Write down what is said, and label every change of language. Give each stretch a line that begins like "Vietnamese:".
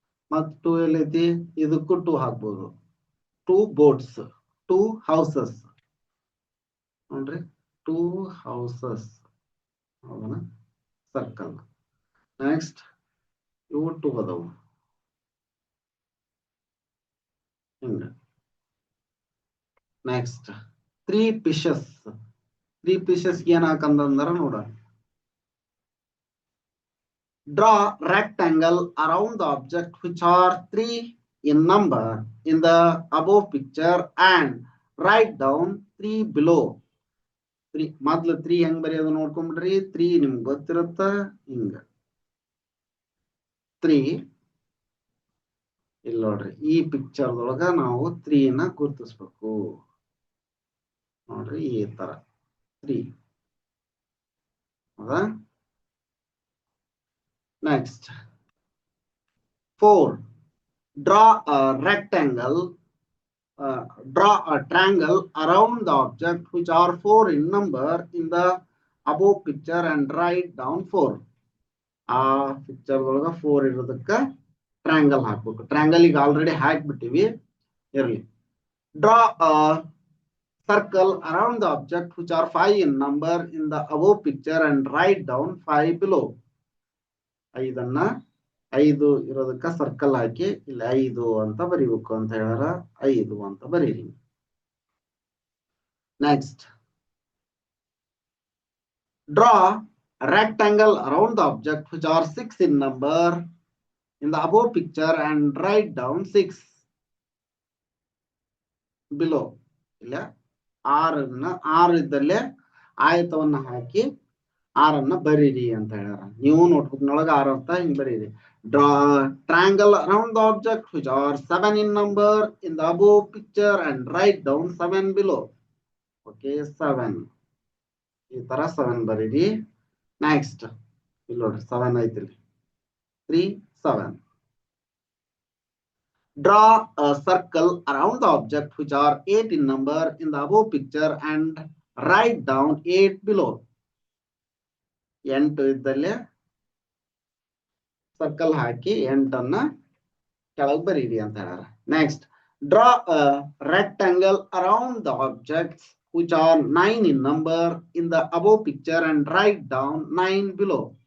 Kannada: ಮತ್ತು 2 ಎಲ್ಲೈತಿ, ಇದಕ್ಕೂ 2 ಹಾಕ್ಬೋದು.
English: 2 boats, 2 houses
Kannada: ನೋಡ್ರಿ, 2 houses ಹೌದಾ, ಸರ್ಕಲ್. ನೆಕ್ಸ್ಟ್ ಇವು 2 ಅದಾವು ಹಿಂಗ.
English: Next 3 fishes. 3 fishes
Kannada: ಏನ್ ಹಾಕಂದ್ರ ನೋಡ,
English: draw rectangle around the object which are 3 in number in the above picture and write down 3 below.
Kannada: 3 ಮೊದ್ಲು 3 ಹೆಂಗ್ ಬರೆಯೋದು ನೋಡ್ಕೊಂಡ್ಬಿಡ್ರಿ. 3 ನಿಮ್ಗೆ ಗೊತ್ತಿರುತ್ತ ಹಿಂಗ. 3 ಇಲ್ಲಿ ನೋಡ್ರಿ, ಈ ಪಿಕ್ಚರ್ ಒಳಗ ನಾವು 3 ನ ಗುರುತಿಸ್ಬೇಕು ನೋಡ್ರಿ, ಈ ತರ 3 ಹೌದಾ.
English: Next 4, draw a rectangle, draw a triangle around the object which are 4 in number in the above picture and write down 4.
Kannada: ಆ ಪಿಕ್ಚರ್ ಒಳಗ 4 ಇರೋದಕ್ಕ ಟ್ರಯಾಂಗಲ್ ಹಾಕ್ಬೇಕು. ಟ್ರಯಾಂಗಲ್ ಈಗ ಆಲ್ರೆಡಿ ಹಾಕ್ಬಿಟ್ಟಿವಿ, ಇರ್ಲಿ.
English: Draw a circle around the object which are 5 in number in the above picture and write down 5 below.
Kannada: 5 ಇರೋದಕ್ಕ circle ಹಾಕಿ ಇಲ್ಲಿ 5 ಅಂತ ಬರೀಬೇಕು ಅಂತ ಹೇಳ್ಯಾರ, 5 ಅಂತ ಬರೀರಿ.
English: Next draw a rectangle around the object which are 6 in number in the above picture and write down 6 below.
Kannada: ಇಲ್ಲ 6 ಇದ್ದಲ್ಲೇ ಆಯತವನ್ನ ಹಾಕಿ 6 ಬರೀರಿ ಅಂತ ಹೇಳ್ಯಾರ. ನೀವು ನೋಟ್ಬುಕ್ ನೊಳಗ 6 ಅಂತ ಹಿಂಗ್ ಬರೀರಿ.
English: Draw triangle around the object which are 7 in number in the above picture and write down 7 below.
Kannada: Okay, 7 ಈ ತರ 7 ಬರೀರಿ. ನೆಕ್ಸ್ಟ್ ಇಲ್ಲಿ ನೋಡ್ರಿ 7 ಐತಿಲ್ಲಿ, 3, 7.
English: Draw a circle around the object which are 8 in number in the above picture and write down 8 below.
Kannada: 8 ಇದ್ದಲ್ಲೇ circle ಹಾಕಿ 8 ಕೆಳಗೆ ಬರೀರಿ ಅಂತ ಹೇಳ್ಯಾರ.
English: Next draw a rectangle around the objects which are 9 in number in the above picture and write down 9 below.